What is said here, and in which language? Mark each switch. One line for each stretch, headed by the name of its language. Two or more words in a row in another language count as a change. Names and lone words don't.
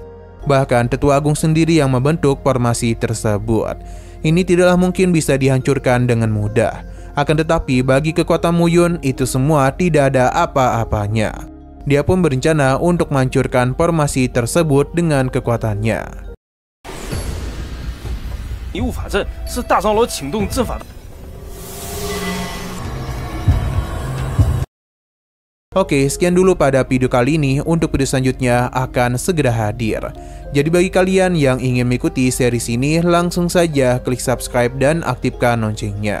Indonesian: Bahkan Tetua Agung sendiri yang membentuk formasi tersebut. Ini tidaklah mungkin bisa dihancurkan dengan mudah. Akan tetapi bagi kekuatan Muyun itu semua tidak ada apa-apanya. Dia pun berencana untuk menghancurkan formasi tersebut dengan kekuatannya.
Chinese: 迷雾法阵是大长老请动阵法的。
Indonesian: Oke, sekian dulu pada video kali ini. Untuk video selanjutnya akan segera hadir. Jadi bagi kalian yang ingin mengikuti series ini, langsung saja klik subscribe dan aktifkan loncengnya.